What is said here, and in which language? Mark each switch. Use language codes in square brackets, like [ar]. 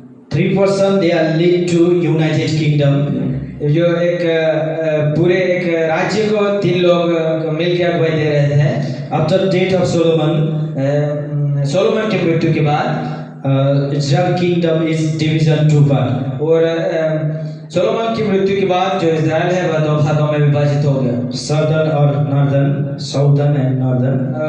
[en] 3 persons they are led to United Kingdom. [hi] जो एक पूरे एक राज्य को 3 लोग मिलकर अगुवाई दे रहे थे। [en] After death of Solomon, [hi] Solomon की मृत्यु के बाद [en] Israel kingdom is division 2 part. [hi] और सोलोमन की मृत्यु के बाद जो इजराइल है वह 2 भागों में विभाजित हो गया। [en] Southern or northern, southern and northern.